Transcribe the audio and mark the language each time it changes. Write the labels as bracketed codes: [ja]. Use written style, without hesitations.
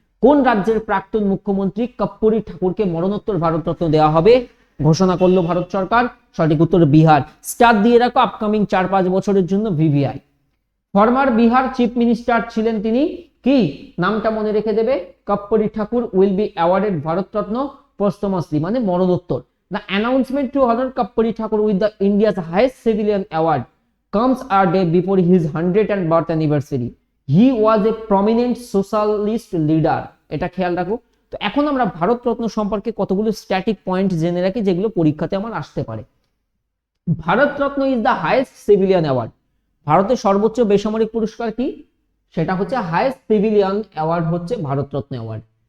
[bn] কোন রাজ্যের প্রাক্তন মুখ্যমন্ত্রী কর্পূরী ঠাকুরকে মরণোত্তর ভারতরত্ন দেওয়া হবে ঘোষণা করলো ভারত সরকার? সঠিক উত্তর বিহার। স্টার দিয়ে রাখো আপকামিং 4-5 বছরের জন্য VVI. Former Bihar chief minister ছিলেন তিনি, কি নামটা মনে রেখে দেবে? [en] Karpoori Thakur will be awarded Bharat Ratna পোস্টমাসলি, [bn] মানে মরণোত্তর। [en] The announcement to honor Kapuri Thakur with the India's highest civilian award comes a day before his 100th birth anniversary. He was a prominent socialist leader. [bn] এটা খেয়াল রাখো। তো এখন আমরা ভারতরত্ন সম্পর্কে কতগুলো স্ট্যাটিক পয়েন্ট জেনে রাখি, যেগুলো পরীক্ষাতে আমার আসতে পারে। Bharat Ratna [en] Is the highest civilian award. [bn] ভারতের সর্বোচ্চ বেসামরিক পুরস্কার কি? সেটা হচ্ছে হাইয়েস্ট সিভিলিয়ান অ্যাওয়ার্ড, হচ্ছে ভারতরত্ন অ্যাওয়ার্ড।